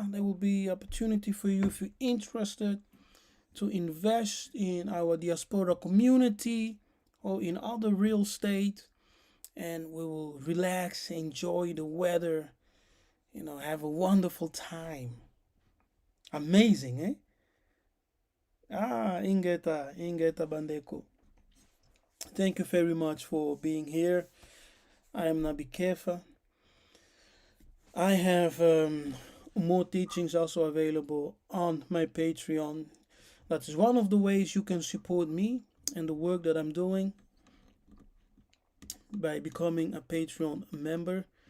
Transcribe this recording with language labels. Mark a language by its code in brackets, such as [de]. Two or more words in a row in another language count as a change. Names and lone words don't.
[en] There will be opportunity for you if you're interested to invest in our diaspora community or in other real estate, and we will relax, enjoy the weather, have a wonderful time. Amazing, [kg] eh? Ingeta Bandeko. [en] Thank you very much for being here. I am Nzambi Kefas. I have more teachings also available on my Patreon. That is one of the ways you can support me and the work that I'm doing, by becoming a Patreon member.